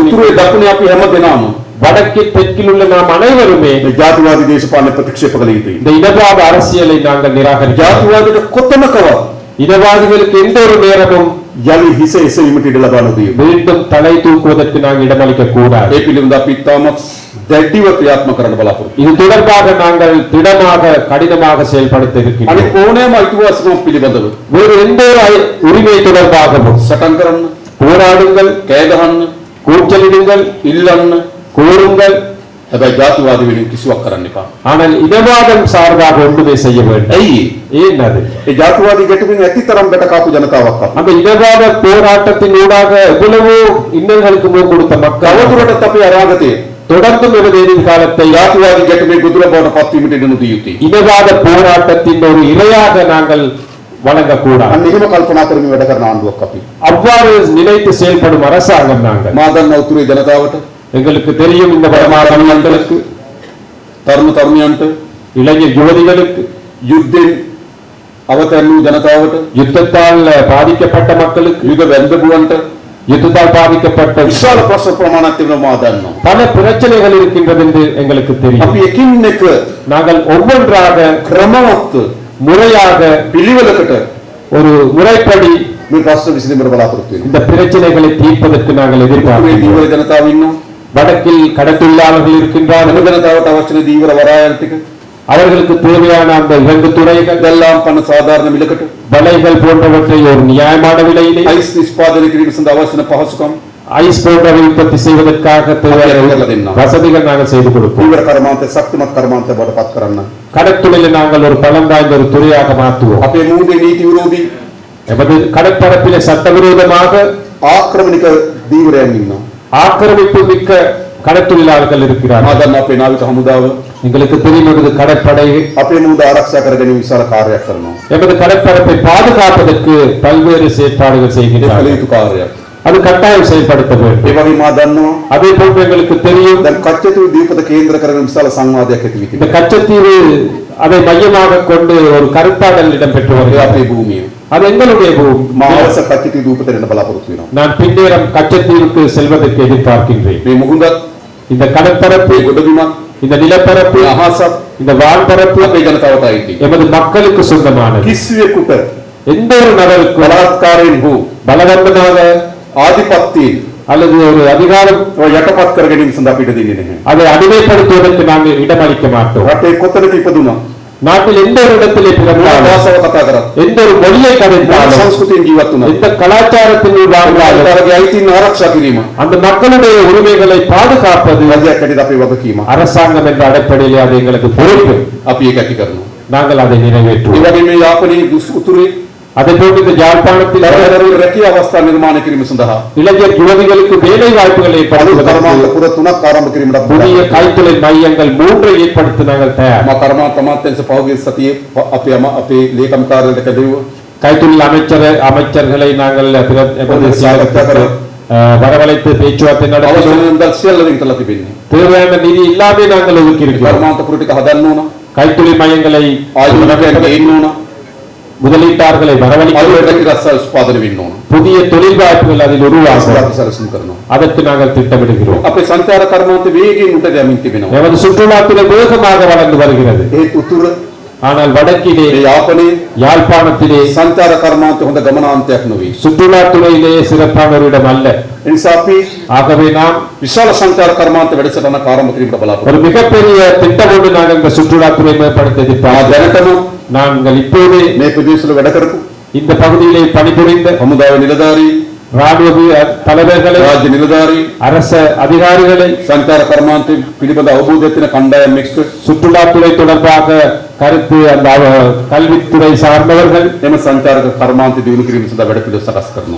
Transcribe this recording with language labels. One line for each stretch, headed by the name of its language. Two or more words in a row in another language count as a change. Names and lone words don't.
Sinhala: උතුරේ දකුණේ අපි හැමදෙනාම
Tamil: வடக்கில் தெற்கில் உள்ள நாம் அனைவருமே
Sinhala: මේ ජාතිවාදී දේශපාලන ප්‍රතික්ෂේප කළ යුතුයි.
Tamil: இந்த இனவாத அரசியலை நாங்கள் நிராகரிக்கிறோம்.
Sinhala: ජාතිවාදයට කොතනකවත්
Tamil: இனவாதிகளுக்கு எந்த ஒரு நேரமும்
Sinhala: යලි හිස එසවීමට ඉඩ ලබා නොදී.
Tamil: மீண்டும் தலை தூக்குவதற்கு நாங்கள் இடமளிக்க கூடாது.
Sinhala: ඒ පිළිබඳව අපි තාමත් දැඩිව ක්‍රියාත්මක කරන්න බලාපොරොත්තු.
Tamil: இது தொடர்பாக நாங்கள் திடமாக கடினமாக செயல்படுத்த இருக்கின்றோம்.
Sinhala: අනිත් ඕනෑම අයිතිවාසිකම් පිළිබඳව
Tamil: வேறு எந்த ஒரு உரிமை தொடர்பாகவும்
Sinhala: සටන් කරන්න,
Tamil: போராடுங்கள்,
Sinhala: කෑ ගහන්න,
Tamil: கூச்சலிடுங்கள்,
Sinhala: ඉල්ලන්න,
Tamil: கோருங்கள்,
Sinhala: හැබැයි ජාතිවාදී වෙනුවෙන් කිසිවක් කරන්න එපා.
Tamil: ஆனால் இனவாதம் சார்பாக ஒன்றுமே செய்ய வேண்டும்.
Sinhala: ඇයි?
Tamil: ஏன் அது?
Sinhala: ඒ ජාතිවාදී ගැටුමින් ඇතිතරම් බැට කාපු ජනතාවක් අප.
Tamil: அந்த இனவாத போராட்டத்தின் ஊடாக எவ்வளவோ இன்னல்களுக்கு முகம் கொடுத்த மக்கள்
Sinhala: තවදුරටත් අපේ අනාගතයේ
Tamil: தொடர்ந்து எதிர் காலத்தை
Sinhala: ජාතිවාදී ගැටුමේ ගොදුර බවට පත්වීමට ඉඩ නොදිය යුතුයි.
Tamil: இனவாத போராட்டத்தின் ஒரு இரையாக நாங்கள் வழங்கக்கூடாது.
Sinhala: අන්න එහෙම කල්පනා කරමින් වැඩ කරන ආණ්ඩුවක් අපි.
Tamil: அவ்வாறு நினைத்து செயல்படும் அரசாங்கம் நாங்கள்.
Sinhala: මා දන්නා උතුරේ ජනතාවට,
Tamil: எங்களுக்கு தெரியும் இந்த வடமாகாண மக்களுக்கு,
Sinhala: තරුණ තරුණියන්ට,
Tamil: இளைஞர் யுவதிகளுக்கு,
Sinhala: යුද්ධෙන් අවතැන් වූ ජනතාවට,
Tamil: யுத்தத்தால் பாதிக்கப்பட்ட மக்களுக்கு,
Sinhala: යුද වැන්දපුවන්ට
Tamil: யுத்தத்தால் பாதிக்கப்பட்ட
Sinhala: විශාල ප්‍රශ්න ප්‍රමාණයක් තිබෙනවා මා දන්නවා.
Tamil: பல பிரச்சனைகள் இருக்கின்றது என்று எங்களுக்கு தெரியும்.
Sinhala: අපි එකින් එක
Tamil: நாங்கள் ஒவ்வொன்றாக
Sinhala: ක්‍රමවත්
Tamil: முறையாக
Sinhala: පිළිවෙලකට
Tamil: ஒரு முறைப்படி
Sinhala: මේ ප්‍රශ්න විසඳීමට බලාපොරොත්තු වෙනවා.
Tamil: இந்த பிரச்சனைகளை தீர்ப்பதற்கு நாங்கள்
Sinhala: මේ
Tamil: எதிர்பார்க்கிறோம்.
Sinhala: දීවර ජනතාව ඉන්නවා.
Tamil: வடக்கில் கடத்தொழிலாளர்கள் இருக்கின்றார்கள்.
Sinhala: වෙන ජනතාවට අවශ්‍ය දීවර වරායන් ටික
Tamil: அவர்களுக்கு தேவையான அந்த இறங்கு துறைகள்,
Sinhala: දැල්ලාම් පන්න සාධාරණ මිලකට
Tamil: வலைகள் போன்றவற்றை ஒரு நியாயமான விலையிலே,
Sinhala: අයිස් නිෂ්පාදනය කිරීම සඳහා අවශ්‍ය පහසුකම්
Tamil: ஐஸ் போன்றவை உற்பத்தி செய்வதற்காக தேவையான வசதிகள் நாங்கள் செய்து கொடுப்போம்.
Sinhala: දීවර කර්මාන්තය ශක්තිමත් කර්මාන්තය බවට පත් කරන්න.
Tamil: கடற்தொழிலை நாங்கள் ஒரு பலம் வாய்ந்த ஒரு துறையாக மாற்றுவோம்.
Sinhala: අපේ මූදේ නීති විරෝධී
Tamil: எமது கடற்பரப்பிலே சட்டவிரோதமாக
Sinhala: ආක්‍රමණික දීවරයන් ඉන්නවා.
Tamil: ஆக்கிரமிப்பு மிக்க கடற்தொழிலாளர்கள்
Sinhala: මා
Tamil: இருக்கிறார்கள்.
Sinhala: දන්නා අපේ නාවික හමුදාව
Tamil: எங்களுக்கு தெரியும் எமது கடற்படை
Sinhala: අපේ මූද ආරක්ෂා කර ගැනීම විශාල කාර්යයක් කරනවා.
Tamil: எமது கடற்பரப்பை பாதுகாப்பதற்கு பல்வேறு செயற்பாடுகள்
Sinhala: ඒ කළ
Tamil: செய்கின்றார்கள்.
Sinhala: යුතු කාර්යයක්.
Tamil: அது கட்டாயம் செயல்படுத்த வேண்டும்.
Sinhala: ඒ වගේම මා දන්නවා
Tamil: அதே போன்று எங்களுக்கு தெரியும்
Sinhala: දැන් කච්චතු දීපත කේන්ද්‍ර කරගෙන විශාල සංවාදයක් ඇති වී
Tamil: இந்த
Sinhala: තිබෙනවා.
Tamil: கச்சத்தீவு அதை மையமாக கொண்டு ஒரு கருத்தாடல் இடம்பெற்று
Sinhala: ඒ
Tamil: வருகிறது.
Sinhala: අපේ භූමිය.
Tamil: அது எங்களுடைய பூமி.
Sinhala: මා අවශ්‍ය කච්චතු දීපතට එන්න බලාපොරොත්තු වෙනවා.
Tamil: நான் பின்னேரம் கச்சத்தீவுக்கு செல்வதற்கு எதிர்பார்க்கின்றேன்.
Sinhala: මේ මුහුදත්,
Tamil: இந்த கடற்பரப்பு,
Sinhala: මේ ගොඩබිමත්,
Tamil: இந்த நிலப்பரப்பு,
Sinhala: මේ අහසත්
Tamil: இந்த வான்பரப்பு
Sinhala: අපේ ජනතාවට අයිතියි.
Tamil: எமது மக்களுக்கு சொந்தமானது.
Sinhala: කිසිවෙකුට
Tamil: எந்த ஒரு நபருக்கும்
Sinhala: බලාත්කාරයෙන් හෝ
Tamil: பலவந்தமாக
Sinhala: ආධිපත්‍යයෙන්
Tamil: அல்லது ஒரு அதிகாரம்
Sinhala: ඔය යටපත් කර ගැනීම සඳහා අපිට දෙන්නේ නැහැ.
Tamil: அதை அடிமைப்படுத்துவதற்கு நாங்கள் இடமளிக்க மாட்டோம்.
Sinhala: රටේ කොතනක ඉපදුනා
Tamil: நாட்டில் எந்த ஒரு இடத்திலே
Sinhala: මොන
Tamil: பிறந்தாலும்,
Sinhala: භාෂාව කතා කරත්
Tamil: எந்த ஒரு மொழியை
Sinhala: මොන
Tamil: கதைத்தாலும்,
Sinhala: සංස්කෘතියෙන් ජීවත් වුණා
Tamil: எந்த கலாச்சாரத்தில் வாழ்ந்தாலும்
Sinhala: තරගේ අයිතීන් ආරක්ෂා කිරීම
Tamil: அந்த மக்களுடைய உரிமைகளை பாதுகாப்பது
Sinhala: රජයක් ඇටියට අපේ වගකීම.
Tamil: அரசாங்கம் என்ற அடிப்படையில் அது எங்களுக்கு பொறுப்பு.
Sinhala: අපි ඒක ඇති කරනවා.
Tamil: நாங்கள் அதை
Sinhala: ඒ
Tamil: நிறைவேற்றுவோம்.
Sinhala: වගේම මේ යාපනයේ උතුරේ
Tamil: அதே போன்று இந்த யாழ்ப்பாணத்தில்
Sinhala: දරදරුවේ රැකියා අවස්ථා නිර්මාණය කිරීම සඳහා
Tamil: இளைஞர் யுவதிகளுக்கு வேலை வாய்ப்புகளை
Sinhala: කර්මාන්ත
Tamil: ஏற்படுத்துவதற்கு
Sinhala: පුර 3ක් ආරම්භ කිරීමට
Tamil: புதிய கைத்தொழில் மையங்கள் 3 ஏற்படுத்த நாங்கள் தயார்.
Sinhala: මා කර්මාන්ත අමාත්‍යාංශ පහුගිය සතියේ අපේ ලේකම් කාර්යාලයට කැඳවුවා.
Tamil: கைத்தொழில் அமைச்சர்களை நாங்கள் வரவழைத்து பேச்சுவார்த்தை நடத்தி
Sinhala: අවශ්‍ය දල් සියල්ල වෙන් කරලා තිබෙන්නේ.
Tamil: தேவையான நிதி எல்லாமே நாங்கள் ஒதுக்கி இருக்கிறோம்.
Sinhala: කර්මාන්ත පුර ටික හදන්න ඕන.
Tamil: கைத்தொழில் மையங்களை
Sinhala: ආයතනයන් ගේන්න ඕන.
Tamil: முதலீட்டாளர்களை வரவழைக்க
Sinhala: අලුත්
Tamil: வேண்டும்.
Sinhala: රැකියා රස්සාව උත්පාදනය වෙන්න ඕන.
Tamil: புதிய தொழில் வாய்ப்புகள் அதில் உருவாகும்.
Sinhala: අපි සැලසුම් කරනවා.
Tamil: அதற்கு நாங்கள் திட்டமிடுகிறோம்.
Sinhala: අපේ සංචාර කර්මාන්ත වේගයෙන් උඩ යමින් තිබෙනවා.
Tamil: நமது சுற்றுலாத்துறை வேகமாக வளர்ந்து வருகிறது.
Sinhala: ඒත් උතුර
Tamil: ஆனால் வடக்கிலே,
Sinhala: මේ යාපනයේ
Tamil: யாழ்ப்பாணத்திலே
Sinhala: සංචාර කර්මාන්ත හොඳ ගමනාන්තයක් නොවේ.
Tamil: சுற்றுலாத்துறையிலே சிறப்பான ஒரு இடம் அல்ல.
Sinhala: ඒ නිසා අපි
Tamil: ஆகவே நாம்
Sinhala: විශාල සංචාර කර්මාන්ත වැඩසටහනක් ආරම්භ කිරීමට බලාපොරොත්තු
Tamil: ஒரு மிகப்பெரிய திட்டம் ஒன்று நாங்கள் இந்த சுற்றுலாத்துறை மேம்படுத்த எதிர்பார்க்கிறோம்.
Sinhala: දැනටම
Tamil: நாங்கள் இப்போதே
Sinhala: මේ ප්‍රදේශවල වැඩ කරපු
Tamil: இந்த பகுதியிலே பணிபுரிந்த
Sinhala: හමුදාවේ නිලධාරී,
Tamil: ராணுவ தலைவர்களை,
Sinhala: රාජ්‍ය නිලධාරී,
Tamil: அரச அதிகாரிகளை,
Sinhala: සංචාර කර්මාන්ත පිළිබඳ අවබෝධයක් තියෙන කණ්ඩායම් එක්ක
Tamil: சுற்றுலாத்துறை தொடர்பாக கருத்து அந்த கல்வித்துறை சார்ந்தவர்கள்
Sinhala: එම සංචාරක කර්මාන්ත දියුණු කිරීම සඳහා වැඩපිළිවෙළ සකස් කරනවා.